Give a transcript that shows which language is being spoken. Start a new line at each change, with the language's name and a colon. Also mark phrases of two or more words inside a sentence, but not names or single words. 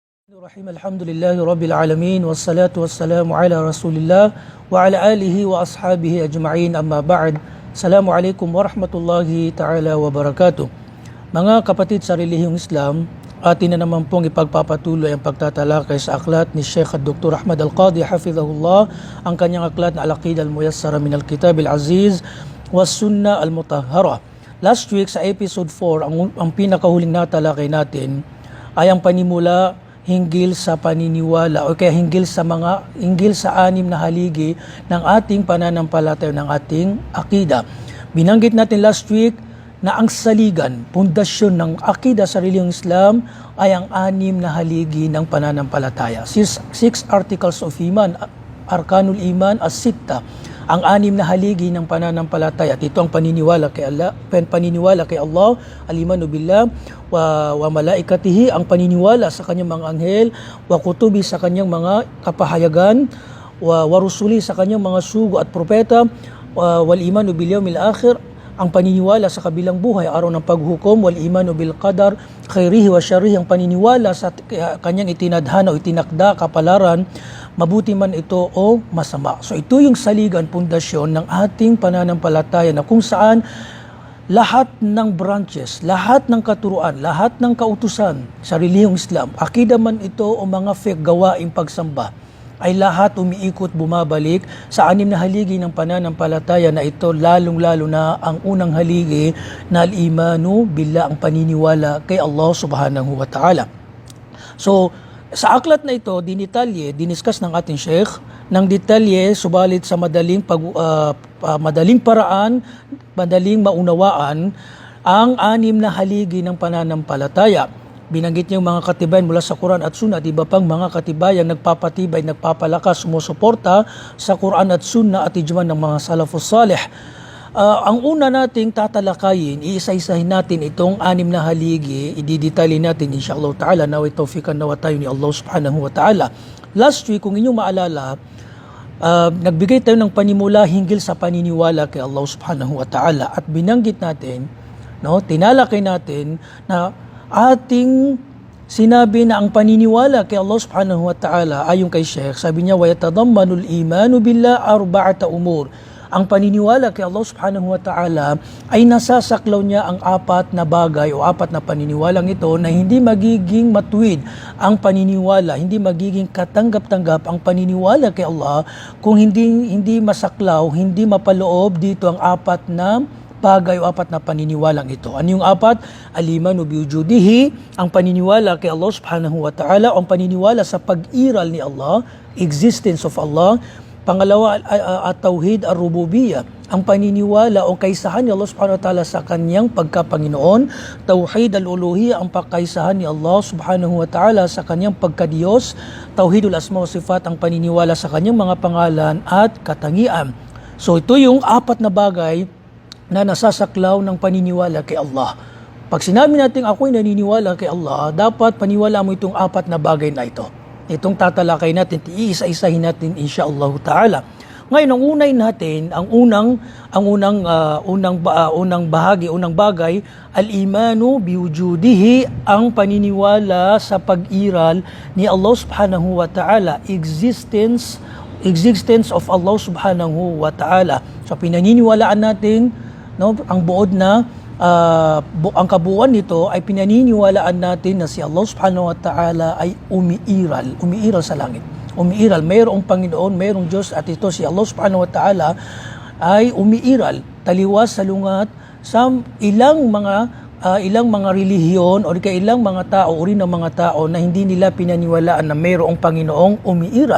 Arabic: رحيم الحمد لله رب العالمين والصلاة والسلام على رسول الله وعلى آله وأصحابه أجمعين أما بعد. السلام عليكم ورحمة الله تعالى وبركاته.
Filipino: Mga kapatid sa relihiyong Islam, atin na naman pong ipagpapatuloy ang pagtatalakay sa aklat ni Sheikh Dr. Ahmad Al-Qadi hafizahullah, ang kanyang aklat na Al-Aqidah Al-Muyassara min Al-Kitab Al-Aziz was Sunnah Al-Mutahhara.
English: Last week
Filipino: sa episode 4, ang pinakahuling natalakay natin ay ang panimula hinggil sa paniniwala o kaya hinggil sa anim na haligi ng ating pananampalataya, ng ating akida. Binanggit natin
English: last week
Filipino: na ang saligan, pundasyon ng akida sa relihiyong Islam ay ang anim na haligi ng pananampalataya.
English: Six articles of iman,
Arabic: أركان الإيمان الستة,
Filipino: ang anim na haligi ng pananampalataya. Ito ang paniniwala kay Allah,
Arabic: الإيمان بالله وملائكته,
Filipino: ang paniniwala sa kanyang mga anghel,
Arabic: وكتبه
Filipino: sa kanyang mga kapahayagan,
Arabic: ورسله
Filipino: sa kanyang mga sugo at propeta,
Arabic: والإيمان باليوم الآخر,
Filipino: ang paniniwala sa kabilang buhay, araw ng paghukom,
Arabic: والإيمان بالقدر خيره وشره,
Filipino: ang paniniwala sa kanyang itinadhana o itinakda kapalaran, mabuti man ito o masama. So ito yung saligan, pundasyon ng ating pananampalataya, na kung saan lahat ng branches, lahat ng katuruan, lahat ng kautusan sa relihiyong Islam, akida man ito o mga fake gawaing pagsamba, ay lahat umiikot, bumabalik sa anim na haligi ng pananampalataya na ito, lalong-lalo na ang unang haligi na
Arabic: الإيمان بالله,
Filipino: ang paniniwala kay Allah
Arabic: سبحانه وتعالى.
Filipino: So, sa aklat na ito, diniscuss ng ating Sheikh ng detalye, subalit sa madaling paraan, madaling maunawaan, ang anim na haligi ng pananampalataya. Binanggit niya yung mga katibayan mula sa Quran at Sunnah at iba pang mga katibayan nagpapatibay, nagpapalakas, sumusuporta sa Quran at Sunnah at ijma ng mga
Arabic: السلف الصالح.
Filipino: Ang una nating tatalakayin, iisa-isahin natin itong anim na haligi, ididetali natin
Arabic: إن شاء الله تعالى,
Filipino: naway tawfikan nawa tayo ni Allah
Arabic: سبحانه وتعالى.
English: Last week,
Filipino: kung inyong maalala, nagbigay tayo ng panimula hinggil sa paniniwala kay Allah
Arabic: سبحانه وتعالى,
Filipino: at binanggit natin, tinalakay natin na ating sinabi na ang paniniwala kay Allah
Arabic: سبحانه وتعالى,
Filipino: ayon kay Sheikh, sabi niya,
Arabic: وَيَتَضَمَّنُ الْإِيمَانُ بِاللَّهِ أَرْبَعَةَ أُمُورٍ.
Filipino: Ang paniniwala kay Allah
Arabic: سبحانه وتعالى
Filipino: ay nasasaklaw niya ang apat na bagay o apat na paniniwalang ito, na hindi magiging matuwid ang paniniwala, hindi magiging katanggap-tanggap ang paniniwala kay Allah kung hindi masaklaw, hindi mapaloob dito ang apat na bagay o apat na paniniwalang ito. Ano yung apat?
Arabic: الإيمان بوجوده,
Filipino: ang paniniwala kay Allah
Arabic: سبحانه وتعالى,
Filipino: ang paniniwala sa pag-iral ni Allah,
English: existence of Allah.
Filipino: Pangalawa,
Arabic: التوحيد الربوبية,
Filipino: ang paniniwala o kaisahan ni Allah
Arabic: سبحانه وتعالى
Filipino: sa kanyang pagkapanginoon.
Arabic: توحيد الألوهية,
Filipino: ang pagkaisahan ni Allah
Arabic: سبحانه وتعالى
Filipino: sa kanyang pagkadiyos.
Arabic: توحيد الأسماء والصفات,
Filipino: ang paniniwala sa kanyang mga pangalan at katangian. So ito yung apat na bagay na nasasaklaw ng paniniwala kay Allah. Pag sinabi natin ako'y naniniwala kay Allah, dapat paniwala mo itong apat na bagay na ito. Itong tatalakay natin, iisa-isahin natin
Arabic: إن شاء الله تعالى.
Filipino: Ngayon, ang unay natin, ang unang bagay,
Arabic: الإيمان بوجوده,
Filipino: ang paniniwala sa pag-iral ni Allah
Arabic: سبحانه وتعالى,
English: existence of Allah
Arabic: سبحانه وتعالى.
Filipino: So pinaniniwalaan natin, ang buod na ang kabuuan nito ay pinaniniwalaan natin na si Allah
Arabic: سبحانه وتعالى
Filipino: ay umiiral sa langit. Umiiral, mayroong Panginoon, mayroong Diyos, at ito si Allah
Arabic: سبحانه وتعالى
Filipino: ay umiiral, taliwas, salungat sa ilang mga relihiyon o ilang mga tao, uri ng mga tao na hindi nila pinaniwalaan na mayroong Panginoong umiiral.